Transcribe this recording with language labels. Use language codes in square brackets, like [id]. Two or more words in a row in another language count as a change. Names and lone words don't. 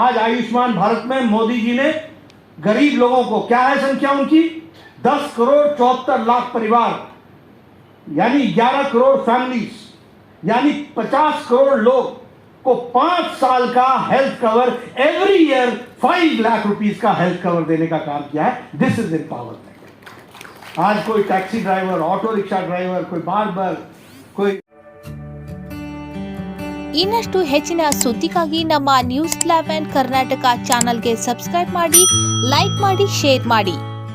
[hi] आज आयुष्मान भारत में मोदी जी ने गरीब लोगों को, क्या है संख्या उनकी, 10 करोड़ 74 लाख परिवार, यानी 11 करोड़ फैमिलीज, यानी 50 करोड़ लोग को 5 साल का [en] health cover, every year [hi] 5 लाख रुपीस का [en] health cover [hi] देने का काम किया है. [en] This is empowerment. [hi] आज कोई [en] taxi driver, auto rickshaw driver, [hi] कोई बार्बर, कोई [kn] ಇನ್ನಷ್ಟು ಹೆಚ್ಚಿನ ಸುದ್ದಿಗಾಗಿ ನಮ್ಮ ನ್ಯೂಸ್ 11 ಕರ್ನಾಟಕ ಚಾನೆಲ್ಗೆ ಸಬ್ಸ್ಕ್ರೈಬ್ ಮಾಡಿ, ಲೈಕ್ ಮಾಡಿ, ಶೇರ್ ಮಾಡಿ.